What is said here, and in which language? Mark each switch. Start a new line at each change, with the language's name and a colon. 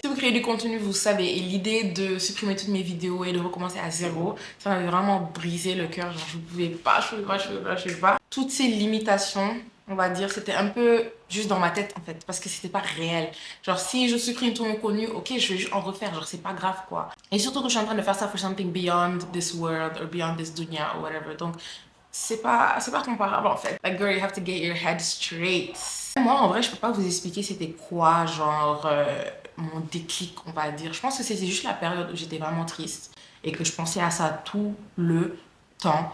French: Si vous créez du contenu, vous savez, et l'idée de supprimer toutes mes vidéos et de recommencer à zéro, ça m'avait vraiment brisé le cœur, genre je pouvais pas. Toutes ces limitations on va dire, c'était un peu juste dans ma tête en fait, parce que c'était pas réel. Genre, si je suis pris une tournure connue, ok, je vais juste en refaire, genre, c'est pas grave quoi. Et surtout que je suis en train de faire ça
English: for something beyond this world or beyond this dunya or whatever.
French: Donc, c'est pas comparable en fait.
English: Like, girl, you have to get your head straight.
French: Moi, en vrai, je peux pas vous expliquer c'était quoi, genre, mon déclic, on va dire. Je pense que c'était juste la période où j'étais vraiment triste et que je pensais à ça tout le temps.